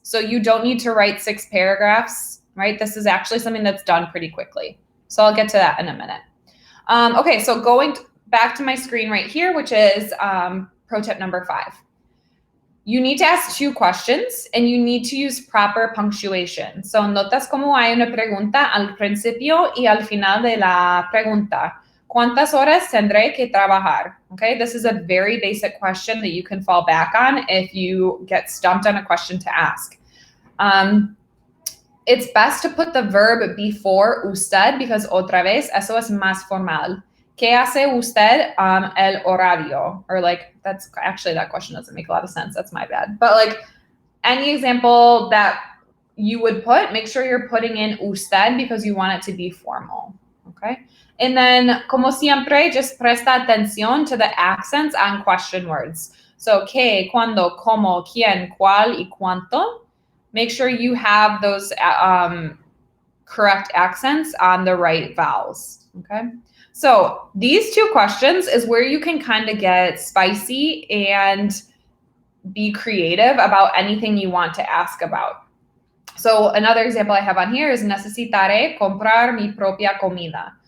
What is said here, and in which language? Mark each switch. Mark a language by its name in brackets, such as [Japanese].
[English] So you don't need to write 6 paragraphs, right? This is actually something that's done pretty quickly. So I'll get to that in a minute. Okay, so going back to my screen right here, which is pro tip number 5. You need to ask 2 questions and you need to use proper punctuation. [Spanish] So notas como hay una pregunta al principio y al final de la pregunta. ¿Cuántas horas tendré que trabajar? [English] Okay, this is a very basic question that you can fall back on if you get stumped on a question to ask. It's best to put the verb before usted because [Spanish] otra vez, eso es más formal. ¿Qué hace usted el horario? [English] Or like, that's actually, that question doesn't make a lot of sense. That's my bad. But like any example that you would put, make sure you're putting in usted because you want it to be formal. Okay. And then, [Spanish] como siempre, [English] just [Spanish] presta atención [English] to the accents on question words. [Spanish] So, ¿qué, cuándo, cómo, quién, cuál, y cuánto? [English] Make sure you have those correct accents on the right vowels, okay? So these 2 questions is where you can kind of get spicy and be creative about anything you want to ask about. So another example I have on here is [Spanish] necesitaré comprar mi propia comida.